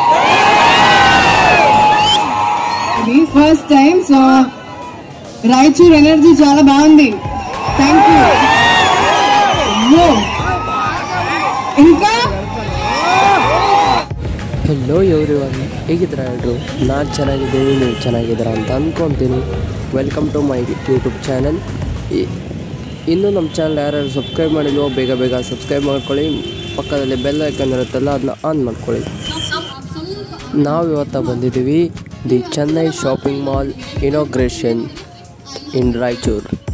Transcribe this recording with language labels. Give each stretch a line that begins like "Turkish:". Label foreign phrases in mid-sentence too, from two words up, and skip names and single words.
Telugu: ఇది
English: first time,
Telugu: సో రాయచూర్ ఎనర్జీ చాలా బాగుంది.
English: Thank you.
Telugu: ఇంకా
English: Hello everyone,
Kannada: ಹೇಗಿದ್ದೀರಾ ಎಲ್ಲರೂ? ನಾನು ಚೆನ್ನಾಗಿದ್ದೀನಿ, ನೀವು ಚೆನ್ನಾಗಿದ್ದೀರಾ ಅಂತ ಅಂದ್ಕೊತೀನಿ.
English: Welcome to my YouTube channel.
Kannada: ಇನ್ನೂ ನಮ್ಮ ಚಾನಲ್ ಯಾರ್ಯಾರು ಸಬ್ಸ್ಕ್ರೈಬ್ ಮಾಡಿಲ್ವೋ ಬೇಗ ಬೇಗ ಸಬ್ಸ್ಕ್ರೈಬ್ ಮಾಡ್ಕೊಳ್ಳಿ. ಪಕ್ಕದಲ್ಲಿ
English: bell icon
Kannada: ಇರುತ್ತಲ್ಲ, ಅದನ್ನ ಆನ್ ಮಾಡ್ಕೊಳ್ಳಿ. ನಾವು ಇವತ್ತು ಬಂದಿದ್ದೀವಿ ದಿ ಚೆನ್ನೈ ಶಾಪಿಂಗ್ ಮಾಲ್
English: inauguration in
Kannada: ರಾಯಚೂರು.